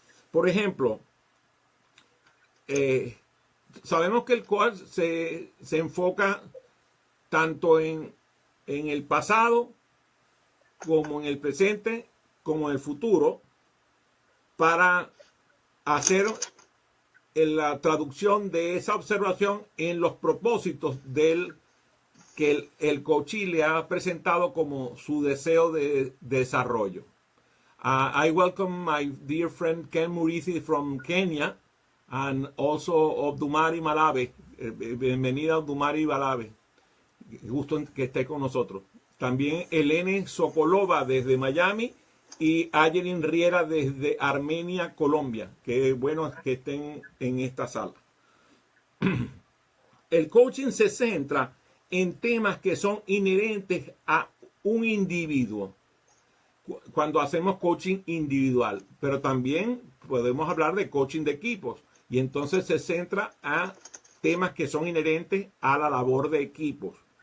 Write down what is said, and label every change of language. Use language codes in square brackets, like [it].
[es] Por ejemplo, sabemos que el coach se enfoca tanto en el pasado como en el presente como en el futuro para hacer la traducción de esa observación en los propósitos del que el coachee le ha presentado como su deseo de desarrollo. [en] I welcome my dear friend Ken Murithi from Kenya and also Obdumari Malabe. [es] Bienvenida Obdumari Malabe. Gusto que esté con nosotros. También Elene Sokolova desde Miami y Ayelin Riera desde Armenia, Colombia. Qué bueno que estén en esta sala. El coaching se centra en temas que son inherentes a un individuo cuando hacemos coaching individual, pero también podemos hablar de coaching de equipos y entonces se centra a temas que son inherentes a la labor de equipos.